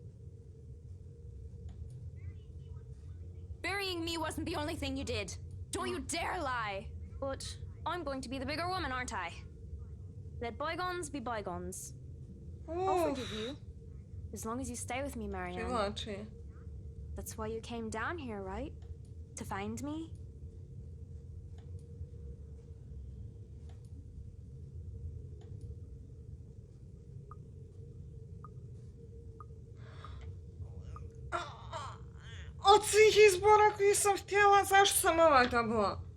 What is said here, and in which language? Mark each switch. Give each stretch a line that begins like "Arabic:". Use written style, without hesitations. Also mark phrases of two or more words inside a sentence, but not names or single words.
English: Burying me wasn't the only thing you did. Don't you dare lie. But I'm going to be the bigger woman, aren't I? Let bygones be bygones. I'll forgive you. As long as you stay with me, Marianne.
Bosnian: Privlači.
English: That's why you came down here, right? To find me?
Bosnian: Od svih izbora koji sam htjela, zašto sam ovaj dobila?